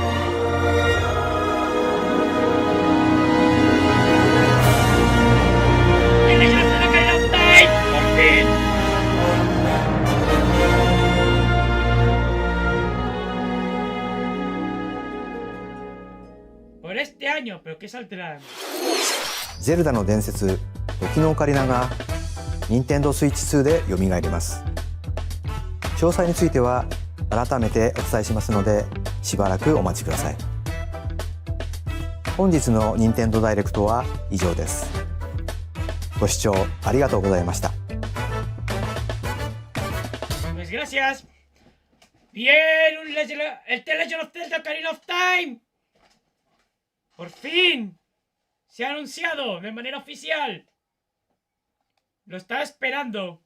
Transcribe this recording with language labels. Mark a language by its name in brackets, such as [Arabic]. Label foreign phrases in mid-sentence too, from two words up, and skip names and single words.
[Spanish] ¡Tienes que hacer Ocarina of Time! ¡Por fin! Por este año, pero ¿qué saldrá? [Japanese] ゼルダの伝説時のオカリナが任天堂スイッチ2でよみがえります。詳細については改めてお伝えしますのでしばらくお待ちください。本日の任天堂ダイレクトは以上です。ご視聴ありがとうございました。 [Spanish] Pues gracias. Bien, el The Legend of Zelda Ocarina of Time. Por fin. Se ha anunciado de manera oficial. Lo estaba esperando.